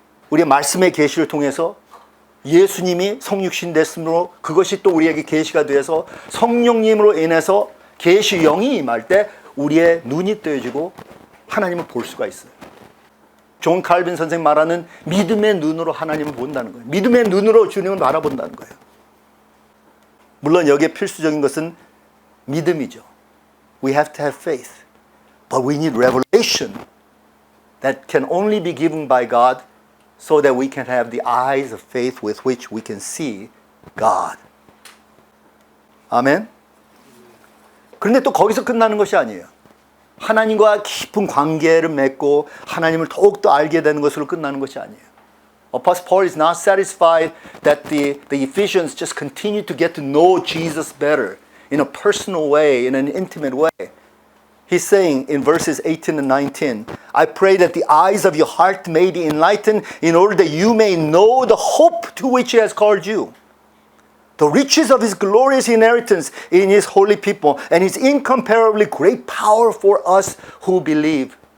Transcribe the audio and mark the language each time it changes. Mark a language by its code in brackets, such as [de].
[ko] 우리의 말씀의 계시를 통해서 예수님이 성육신 됐으므로 그것이 또 우리에게 계시가 되어서 성령님으로 인해서 계시 영이 임할 때 우리의 눈이 뜨여지고 하나님을 볼 수가 있어요. 존 칼빈 선생 말하는 믿음의 눈으로 하나님을 본다는 거예요. 믿음의 눈으로 주님을 바라본다는 거예요. 물론 여기에 필수적인 것은 믿음이죠. [en] We have to have faith. But we need revelation that can only be given by God so that we can have the eyes of faith with which we can see God. [ko] 아멘? 그런데 또 거기서 끝나는 것이 아니에요. 하나님과 깊은 관계를 맺고 하나님을 더욱더 알게 되는 것으로 끝나는 것이 아니에요. [en] Apostle Paul is not satisfied that the Ephesians just continue to get to know Jesus better in a personal way, in an intimate way. He's saying in verses 18 and 19, I pray that the eyes of your heart may be enlightened in order that you may know the hope to which He has called you, the riches of His glorious inheritance in His holy people, and His incomparably great power for us who believe.